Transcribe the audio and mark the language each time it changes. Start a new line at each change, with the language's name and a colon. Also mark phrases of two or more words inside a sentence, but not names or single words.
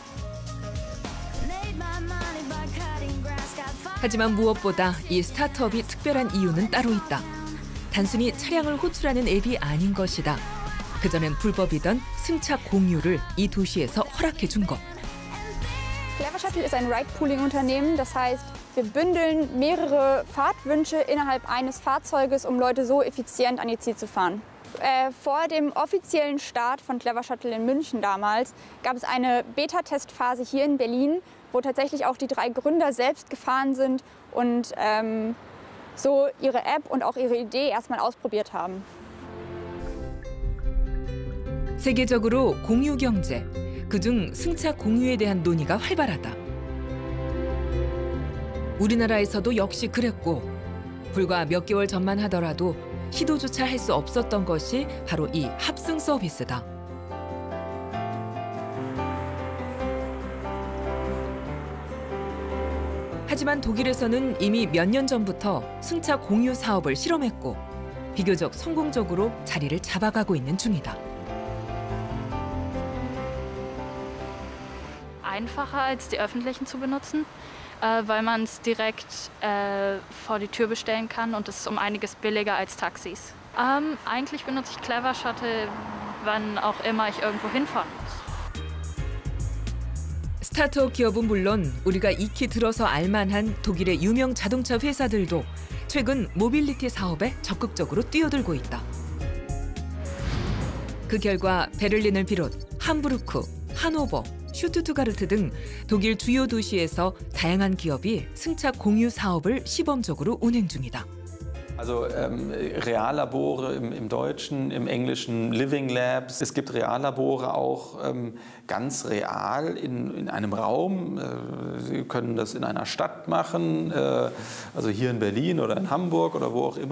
Korean: 하지만 무엇보다 이 스타트업이 특별한 이유는 따로 있다. 단순히 차량을 호출하는 앱이 아닌 것이다. 그전엔 불법이던 승차 공유를 이 도시에서 허락해 준 것.
German: Clever Shuttle ist ein Ride-Pooling-Unternehmen. Das heißt, wir bündeln mehrere Fahrtwünsche innerhalb eines Fahrzeuges, um Leute so effizient an ihr Ziel zu fahren. Vor dem offiziellen Start von Clever Shuttle in München damals gab es eine Beta-Testphase hier in Berlin, wo tatsächlich auch die 3 Gründer selbst gefahren sind und so ihre App und auch ihre Idee erstmal ausprobiert haben.
Korean: 세계적으로 공유 경제, 그중 승차 공유에 대한 논의가 활발하다. 우리나라에서도 역시 그랬고 불과 몇 개월 전만 하더라도 시도조차 할 수 없었던 것이 바로 이 합승 서비스다. 하지만 독일에서는 이미 몇 년 전부터 승차 공유 사업을 실험했고 비교적 성공적으로 자리를 잡아가고 있는 중이다.
German: Einfacher als die öffentlichen zu benutzen, weil man es direkt vor die Tür bestellen kann und es ist um einiges billiger als Taxis. Eigentlich benutze ich Clever Shuttle, wann auch immer ich irgendwo hinfahren muss.
Korean: 스타트업 기업은 물론 우리가 익히 들어서 알만한 독일의 유명 자동차 회사들도 최근 모빌리티 사업에 적극적으로 뛰어들고 있다. 그 결과 베를린을 비롯 함부르크, 하노버, 슈투트가르트 등 독일 주요 도시에서 다양한 기업이 승차 공유 사업을 시범적으로 운행 중이다.
German: Also Reallabore im Deutschen, im Englischen
English: Living Labs.
German: Es gibt Reallabore auch ganz real in einem Raum. Sie können das in einer Stadt machen, also hier in Berlin oder in Hamburg oder wo auch immer.